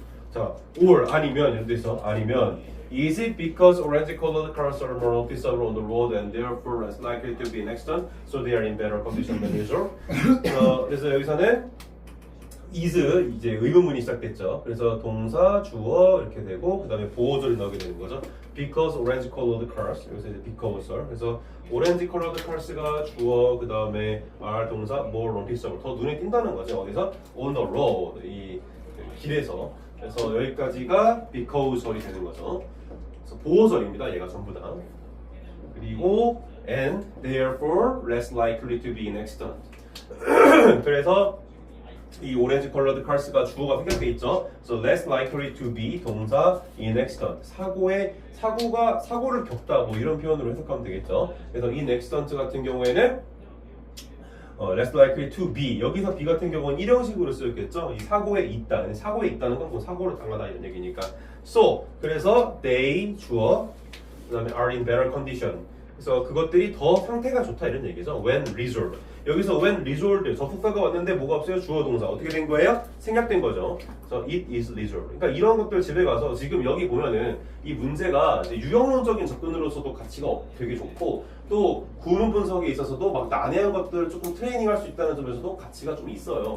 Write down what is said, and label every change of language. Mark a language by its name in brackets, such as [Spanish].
[Korean] 자, [English] or [Korean] 아니면 이런 데서 아니면 [English] is it because orange colored cars are more noticeable on the road and therefore less likely to be in accident, so they are in better condition than usual? [Korean] 그래서 여기서는 is 이제 의문문이 시작됐죠. 그래서 동사, 주어 이렇게 되고 그 다음에 보호절이 나오게 되는 거죠. [English] Because orange colored cars [Korean] 여기서 이제 because 그래서 orange colored cars가 주어 그 다음에 are 동사 [English] more noticeable [Korean] 더 눈에 띈다는 거죠. 어디서 [English] on the road [Korean] 이 길에서 그래서 여기까지가 because절이 되는 거죠. 그래서 보호절입니다. 얘가 전부 다. 그리고 [English] and therefore less likely to be in accident. [Korean] 그래서 이 오렌지 컬러드 카스가 주어가 생략돼 있죠. [English] So less likely to be [Korean] 동사 [English] in accident [Korean] 사고를 겪다 뭐 이런 표현으로 해석하면 되겠죠. 그래서 in accident 같은 경우에는 less likely to be 여기서 be 같은 경우는 일형식으로 쓰였겠죠. 이 사고에 있다. 사고에 있다는 건 뭐 사고를 당하다 이런 얘기니까. [English] So [Korean] 그래서 [English] they [Korean] 주어 그다음에 [English] are in better condition. [Korean] 그래서 그것들이 더 상태가 좋다 이런 얘기죠. [English] When resolved. [Korean] 여기서 when resolved 접속사가 왔는데 뭐가 없어요? 주어 동사 어떻게 된 거예요? 생략된 거죠. 그래서 [English] it is resolved. [Korean] 그러니까 이런 것들 집에 가서 지금 여기 보면은 이 문제가 이제 유형론적인 접근으로서도 가치가 되게 좋고 또 구문 분석에 있어서도 막 난해한 것들을 조금 트레이닝할 수 있다는 점에서도 가치가 좀 있어요.